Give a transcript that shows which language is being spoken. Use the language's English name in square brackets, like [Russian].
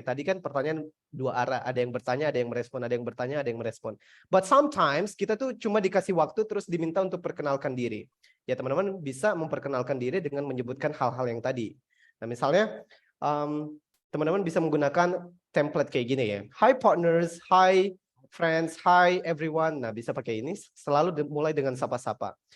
[Indonesian] Tadi kan pertanyaan dua arah, ada yang bertanya, ada yang merespon, ada yang bertanya, ada yang merespon. [English] But sometimes [Indonesian] kita tuh cuma dikasih waktu terus diminta untuk perkenalkan diri. Ya teman-teman bisa memperkenalkan diri dengan menyebutkan hal-hal yang tadi. Nah misalnya, teman-teman bisa menggunakan template kayak gini ya. [English] Hi partners, hi friends, hi everyone. [Indonesian] Nah bisa pakai ini, selalu mulai dengan sapa-sapa.